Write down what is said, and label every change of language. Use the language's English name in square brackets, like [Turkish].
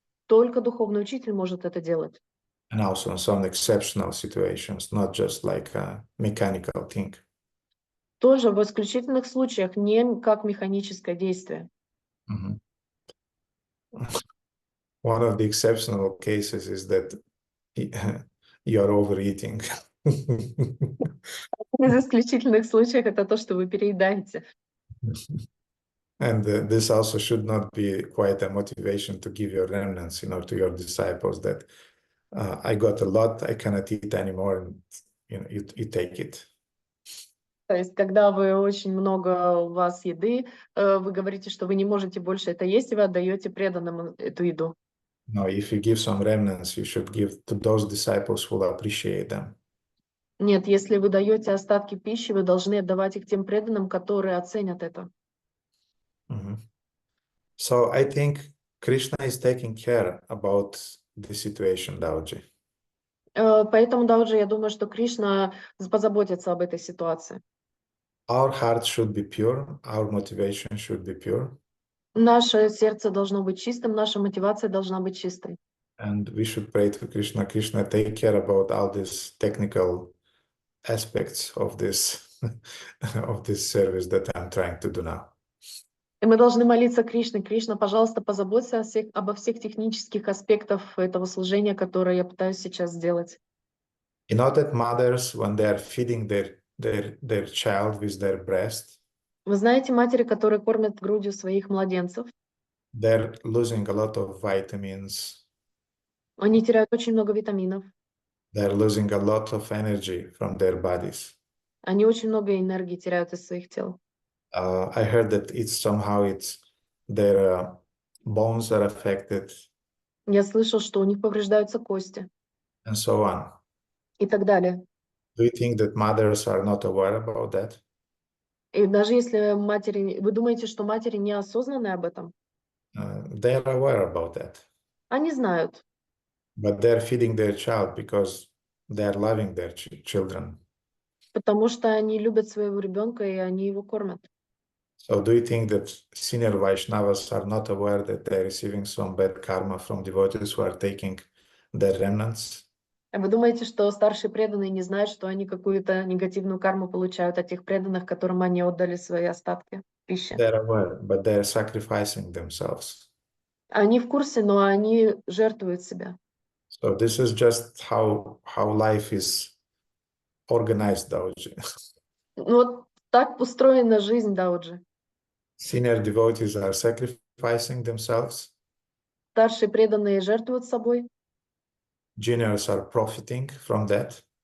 [Russian] Только духовный учитель может это делать. [English] And also in some exceptional situations, not just like a mechanical thing. [Russian] Тоже в исключительных случаях, не как механическое действие. [English] One of the exceptional cases is that you are overeating. [Russian] Из исключительных случаев это то, что вы переедаете. [English] And this also should not be quite a motivation to give your remnants, to your disciples that I got a lot, I cannot eat anymore, and you take it. [Russian] То есть, когда вы очень много у вас еды, вы говорите, что вы не можете больше это есть, и вы отдаете преданным эту еду. [English] No, if you give some remnants, you should give to those disciples who will appreciate them. [Russian] Нет, если вы даете остатки пищи, вы должны отдавать их тем преданным, которые оценят это. [English] So I think Krishna is taking care about the situation, Dauji. [Russian] Поэтому, Дауджи, я думаю, что Кришна позаботится об этой ситуации. [English] Our heart should be pure, our motivation should be pure. [Russian] Наше сердце должно быть чистым, наша мотивация должна быть чистой. [English] And we should pray to Krishna. Krishna, take care about all these technical aspects of this of this service that I'm trying to do now. [Russian] И мы должны молиться Кришне. Кришна, пожалуйста, позаботься обо всех технических аспектах этого служения, которое я пытаюсь сейчас сделать. [English] You know that mothers, when they are feeding their child with their breast, [Russian] Вы знаете, матери, которые кормят грудью своих младенцев, [English] they're losing a lot of vitamins. [Russian] они теряют очень много витаминов, [English] They're losing a lot of energy from their bodies. [Russian] они очень много энергии теряют из своих тел. [English] I heard that it's their bones are affected [Russian] Я слышал, что у них повреждаются кости [English] and so on. [Russian] и так далее. [English] Do you think that mothers are not aware about that? [Russian] И даже если матери... Вы думаете, что матери неосознаны об этом? [English] They are aware about that, [Russian] Они знают, [English] but they're feeding their child because they are loving their children. [Russian] потому что они любят своего ребенка, и они его кормят. [English] So do you think that senior Vaishnavas are not aware that they're receiving some bad karma from devotees who are taking their remnants? [Russian] А вы думаете, что старшие преданные не знают, что они какую-то негативную карму получают от тех преданных, которым они отдали свои остатки пищи? [English] They're aware, but they're sacrificing themselves. [Russian] Они в курсе, но они жертвуют себя. [English] So this is just how life is organized, Dauji. [Russian] Ну, вот так устроена жизнь Дауджи. [English] Senior devotees are sacrificing themselves. [Russian] Старшие преданные жертвуют собой, [English] Juniors are profiting from that.